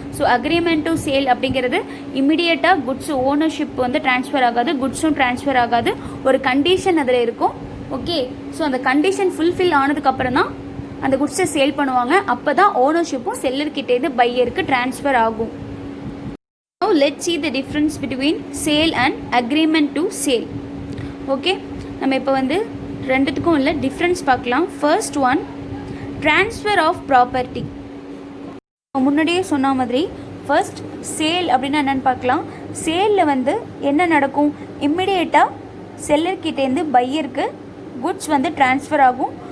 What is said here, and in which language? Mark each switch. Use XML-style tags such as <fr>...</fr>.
<ta>So agreement to sale அப்படிங்கிறது இமிடியேட்டாக goods ownership வந்து ட்ரான்ஸ்ஃபர் ஆகாது, குட்ஸும் ட்ரான்ஸ்ஃபர் ஆகாது. ஒரு கண்டிஷன் அதில் இருக்கும். ஓகே, ஸோ அந்த கண்டிஷன் ஃபுல்ஃபில் ஆனதுக்கப்புறம் தான் அந்த குட்ஸை சேல் பண்ணுவாங்க. அப்போ தான் ஓனர்ஷிப்பும் செல்லர்கிட்டேருந்து பையருக்கு ட்ரான்ஸ்ஃபர் ஆகும்.</ta> <en>Now let's see the difference between sale and agreement to sale.</en> <ta>Okay, நம்ம இப்போ வந்து ரெண்டுத்துக்கும் உள்ள டிஃப்ரென்ஸ் பார்க்கலாம். First one, transfer of property. முன்னாடியே சொன்ன மாதிரி ஃபர்ஸ்ட் சேல் அப்படின்னா என்னென்னு பார்க்கலாம். சேலில் வந்து என்ன நடக்கும், இம்மிடியேட்டாக செல்லர்கிட்டேருந்து பையருக்கு குட்ஸ் வந்து ட்ரான்ஸ்ஃபர் ஆகும்.</ta>